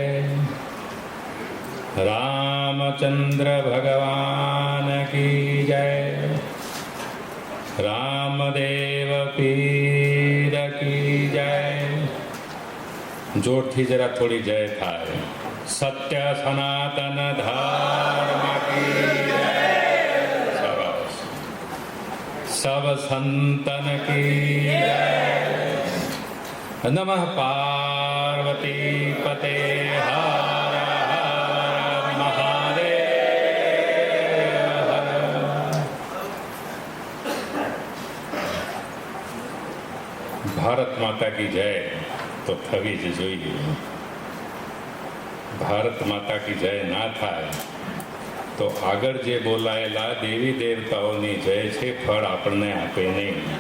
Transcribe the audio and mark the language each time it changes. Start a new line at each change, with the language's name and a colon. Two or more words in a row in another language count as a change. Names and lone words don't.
Hindi: रामचंद्र भगवान की जय. रामदेव पीर की जय.
Gujarati: જોરથી જરા થોડી જય થાય.
Hindi: सत्य सनातन धर्म की जय. सब संतन की जय.
Sanskrit: नमः पार्वती पते हर हर महादेव.
Hindi: भारत माता की जय
Gujarati: તો થવી જ જોઈએ.
Hindi: भारत माता की जय
Gujarati: ના થાય તો આગળ જે બોલાયેલા દેવી દેવતાઓની જય છે ફળ આપણને આપે નહીં.